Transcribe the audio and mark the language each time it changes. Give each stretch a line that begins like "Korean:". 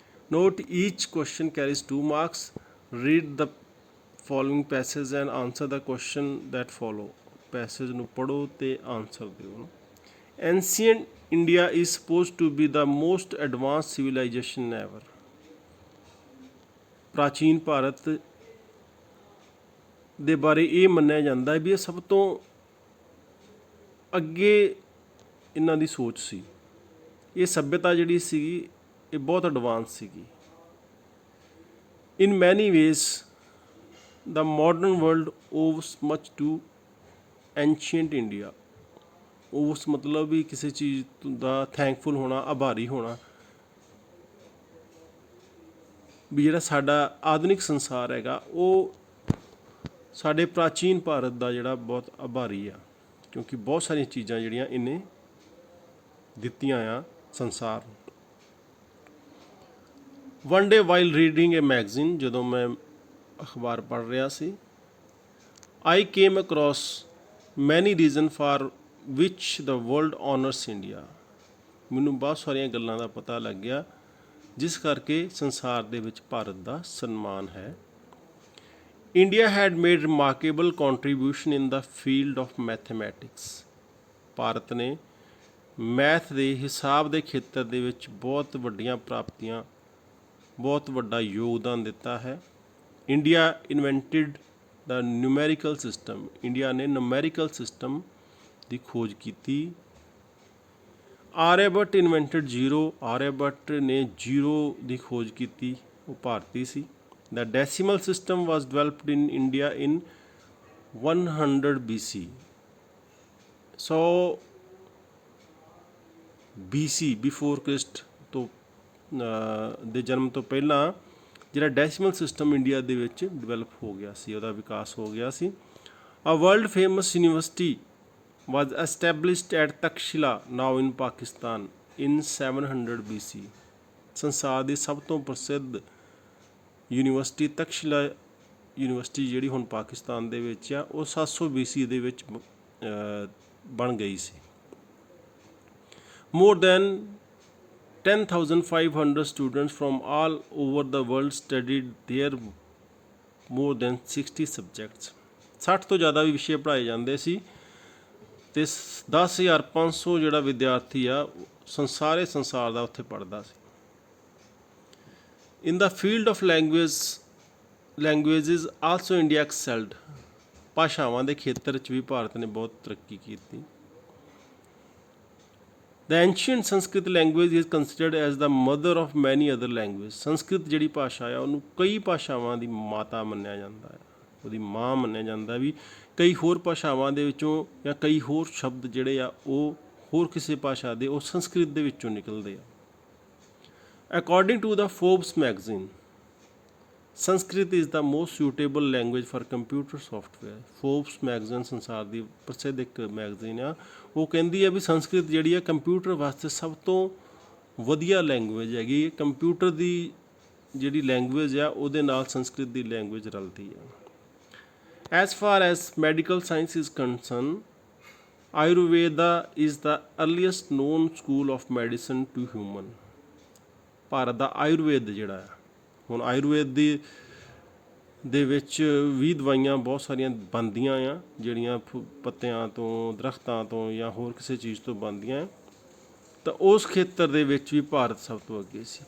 English: Note each question carries 2 marks. Read the following passage and answer the question that follow.
Punjabi: Passage ਨੂੰ ਪੜ੍ਹੋ ਤੇ answer ਦਿਓ.
English: Ancient India is supposed to be the most advanced civilization ever.
Punjabi: ਪ੍ਰਾਚੀਨ ਭਾਰਤ ਦੇ ਬਾਰੇ ਇਹ ਮੰਨਿਆ ਜਾਂਦਾ ਹੈ ਵੀ ਇਹ ਸਭ ਤੋਂ ਅੱਗੇ ਇਹਨਾਂ ਦੀ ਸੋਚ ਸੀ. ਇਹ ਸੱਭਿਅਤਾ ਜਿਹੜੀ ਸੀਗੀ ਇਹ ਬਹੁਤ ਐਡਵਾਂਸ ਸੀਗੀ.
English: In many ways, the modern world owes much to ancient India.
Punjabi: ਉਸ ਮਤਲਬ ਵੀ ਕਿਸੇ ਚੀਜ਼ ਦਾ ਥੈਂਕਫੁਲ ਹੋਣਾ, ਆਭਾਰੀ ਹੋਣਾ ਵੀ ਜਿਹੜਾ ਸਾਡਾ ਆਧੁਨਿਕ ਸੰਸਾਰ ਹੈਗਾ ਉਹ ਸਾਡੇ ਪ੍ਰਾਚੀਨ ਭਾਰਤ ਦਾ ਜਿਹੜਾ ਬਹੁਤ ਆਭਾਰੀ ਆ, ਕਿਉਂਕਿ ਬਹੁਤ ਸਾਰੀਆਂ ਚੀਜ਼ਾਂ ਜਿਹੜੀਆਂ ਇਹਨੇ ਦਿੱਤੀਆਂ ਆ ਸੰਸਾਰ ਨੂੰ.
English: One day while reading a magazine,
Punjabi: ਜਦੋਂ ਮੈਂ ਅਖਬਾਰ ਪੜ੍ਹ ਰਿਹਾ ਸੀ,
English: I came across many reasons for which the world honors India.
Punjabi: ਮੈਨੂੰ ਬਹੁਤ ਸਾਰੀਆਂ ਗੱਲਾਂ ਦਾ ਪਤਾ ਲੱਗ ਗਿਆ ਜਿਸ ਕਰਕੇ ਸੰਸਾਰ ਦੇ ਵਿੱਚ ਭਾਰਤ ਦਾ ਸਨਮਾਨ ਹੈ.
English: India had made remarkable contribution in the field of mathematics.
Punjabi: Bharat ਨੇ ਮੈਥ ਦੇ ਹਿਸਾਬ ਦੇ ਖੇਤਰ ਦੇ ਵਿੱਚ ਬਹੁਤ ਵੱਡੀਆਂ ਪ੍ਰਾਪਤੀਆਂ, ਬਹੁਤ ਵੱਡਾ ਯੋਗਦਾਨ ਦਿੱਤਾ ਹੈ.
English: India invented the numerical system.
Punjabi: ਇੰਡੀਆ ਨੇ ਨਿਊਮੈਰੀਕਲ ਸਿਸਟਮ ਦੀ ਖੋਜ ਕੀਤੀ.
English: Aryabhatta invented zero.
Punjabi: ਆਰਿਆਭੱਟ ਨੇ ਜ਼ੀਰੋ ਦੀ ਖੋਜ ਕੀਤੀ, ਉਹ ਭਾਰਤੀ ਸੀ.
English: The decimal system was developed in India in 100 BC.
Punjabi: 100 BC before Christ ਤੋਂ ਦੇ ਜਨਮ ਤੋਂ ਪਹਿਲਾਂ ਜਿਹੜਾ ਡੈਸੀਮਲ ਸਿਸਟਮ ਇੰਡੀਆ ਦੇ ਵਿੱਚ ਡਿਵੈਲਪ ਹੋ ਗਿਆ ਸੀ, ਉਹਦਾ ਵਿਕਾਸ ਹੋ ਗਿਆ ਸੀ.
English: A world famous university was established at Takshila, now in Pakistan, in 700 BC.
Punjabi: ਸੰਸਾਰ ਦੀ ਸਭ ਤੋਂ ਪ੍ਰਸਿੱਧ ਯੂਨੀਵਰਸਿਟੀ ਤਕਸ਼ਿਲਾ ਯੂਨੀਵਰਸਿਟੀ ਜਿਹੜੀ ਹੁਣ ਪਾਕਿਸਤਾਨ ਦੇ ਵਿੱਚ ਆ, ਉਹ 700 BC ਦੇ ਵਿੱਚ ਬਣ ਗਈ ਸੀ.
English: More than 10,500 students from all over the world studied there. More than 60 subjects.
Punjabi: 60 ਤੋਂ ਜ਼ਿਆਦਾ ਵੀ ਵਿਸ਼ੇ ਪੜ੍ਹਾਏ ਜਾਂਦੇ ਸੀ ਅਤੇ 10,500 ਜਿਹੜਾ ਵਿਦਿਆਰਥੀ ਆ ਸਾਰੇ ਸੰਸਾਰ ਦਾ ਉੱਥੇ ਪੜ੍ਹਦਾ ਸੀ.
English: In the field of languages also India excelled.
Punjabi: ਭਾਸ਼ਾਵਾਂ ਦੇ ਖੇਤਰ 'ਚ ਵੀ ਭਾਰਤ ਨੇ ਬਹੁਤ ਤਰੱਕੀ ਕੀਤੀ.
English: The ancient Sanskrit language is considered as the mother of many other languages.
Punjabi: Sanskrit ਜਿਹੜੀ ਭਾਸ਼ਾ ਆ ਉਹਨੂੰ ਕਈ ਭਾਸ਼ਾਵਾਂ ਦੀ ਮਾਤਾ ਮੰਨਿਆ ਜਾਂਦਾ ਹੈ, ਉਹਦੀ ਮਾਂ ਮੰਨਿਆ ਜਾਂਦਾ ਵੀ. ਕਈ ਹੋਰ ਭਾਸ਼ਾਵਾਂ ਦੇ ਵਿੱਚੋਂ ਜਾਂ ਕਈ ਹੋਰ ਸ਼ਬਦ ਜਿਹੜੇ ਆ ਉਹ ਹੋਰ ਕਿਸੇ ਭਾਸ਼ਾ ਦੇ ਉਹ ਸੰਸਕ੍ਰਿਤ ਦੇ ਵਿੱਚੋਂ ਨਿਕਲਦੇ ਆ.
English: According to the Forbes magazine, Sanskrit is the most suitable language for computer software.
Punjabi: Forbes magazine ਸੰਸਾਰ ਦੀ ਪ੍ਰਸਿੱਧ ਇੱਕ ਮੈਗਜ਼ੀਨ ਆ, ਉਹ ਕਹਿੰਦੀ ਆ ਵੀ ਸੰਸਕ੍ਰਿਤ ਜਿਹੜੀ ਆ ਕੰਪਿਊਟਰ ਵਾਸਤੇ ਸਭ ਤੋਂ ਵਧੀਆ ਲੈਂਗੁਏਜ ਹੈਗੀ. ਕੰਪਿਊਟਰ ਦੀ ਜਿਹੜੀ ਲੈਂਗੁਏਜ ਆ ਉਹਦੇ ਨਾਲ ਸੰਸਕ੍ਰਿਤ ਦੀ ਲੈਂਗੁਏਜ ਰਲਦੀ ਆ.
English: As far as medical science is concerned, Ayurveda is the earliest known school of medicine to human.
Punjabi: Bharat ਦਾ ਆਯੁਰਵੇਦ ਜਿਹੜਾ ਆ, ਹੁਣ ਆਯੁਰਵੇਦ ਦੇ ਵਿੱਚ ਵੀ ਦਵਾਈਆਂ ਬਹੁਤ ਸਾਰੀਆਂ ਬਣਦੀਆਂ ਆ ਜਿਹੜੀਆਂ ਪੱਤਿਆਂ ਤੋਂ, ਦਰਖਤਾਂ ਤੋਂ ਜਾਂ ਹੋਰ ਕਿਸੇ ਚੀਜ਼ ਤੋਂ ਬਣਦੀਆਂ, ਤਾਂ ਉਸ ਖੇਤਰ ਦੇ ਵਿੱਚ ਵੀ ਭਾਰਤ ਸਭ ਤੋਂ ਅੱਗੇ ਸੀ.